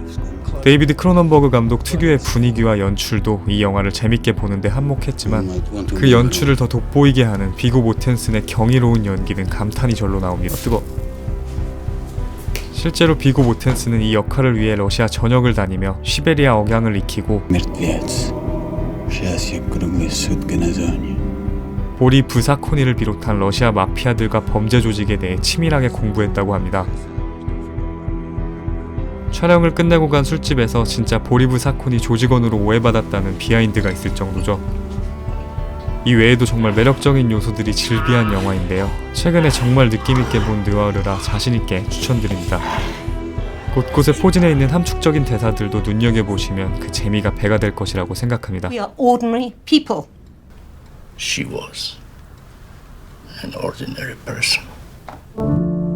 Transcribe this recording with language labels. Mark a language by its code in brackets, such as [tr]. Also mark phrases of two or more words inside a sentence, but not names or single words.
[ko] 데이비드 크로넌버그 감독 특유의 분위기와 연출도 이 영화를 재밌게 보는데 한몫했지만 그 연출을 더 돋보이게 하는 비고 모텐슨의 경이로운 연기는 감탄이 절로 나옵니다. 실제로 비고 모텐슨은 이 역할을 위해 러시아 전역을 다니며 시베리아 억양을 익히고 [ru] Мертвец. Сейчас я круглые сутки на зоне. [ko] 보리 브사코니를 비롯한 러시아 마피아들과 범죄 조직에 대해 치밀하게 공부했다고 합니다. 촬영을 끝내고 간 술집에서 진짜 보리브 사코니 조직원으로 오해받았다는 비하인드가 있을 정도죠. 이 외에도 정말 매력적인 요소들이 즐비한 영화인데요. 최근에 정말 느낌있게 본 느와르라 자신있게 추천드립니다. 곳곳에 포진해 있는 함축적인 대사들도 눈여겨보시면 그 재미가 배가 될 것이라고 생각합니다. [en] We are ordinary people. She was an ordinary person.